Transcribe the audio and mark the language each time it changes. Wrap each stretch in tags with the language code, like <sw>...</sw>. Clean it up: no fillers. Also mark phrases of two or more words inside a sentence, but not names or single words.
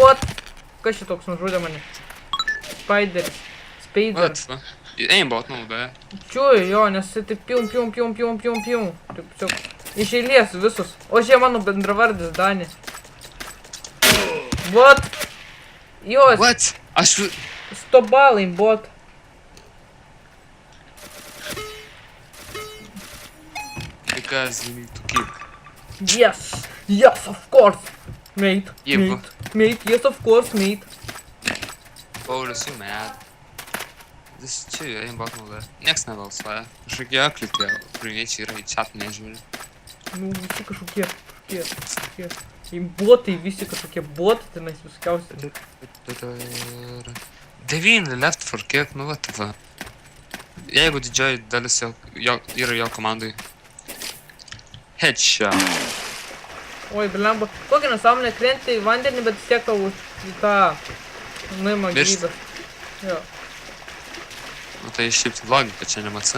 <lt>Kas čia toks nužudė mane? Spideris. Spider. Aimbot naudoja. Čiui, jo, nes jisai taip pium. Taip tiesiog iš eilės visus. O čia mano bendravardis Dani. Bot. Jo, What? Aš... 100 balai, bot.</lt> <en>Because you need to kill. Yes, of course. Mate,</en> <lt>Jeigu.</lt> <en>mate, yes, of course, mate. Paulius, you mad.</en> <lt>Vis čia aimbot naudoja. Niekas nebalsuoja. Kažkokie aklikai, ukrainiečiai yra į chat nežiūri. Nu, visi kažkokie. Botai, visi kažkokie botai tenais viskiausi.</lt> <en>9 left for kick,</en> <lt>nu va tai va. Jeigu didžioji dalis yra jo komandai. Headshot. Oi, blemba. Kokia nesąmonė krenti į vandenį, bet vis tiek tau į tą nuima Miršti. gyvybę. Jo. Nu tai šiaip tai logika, čia nemaca.</lt>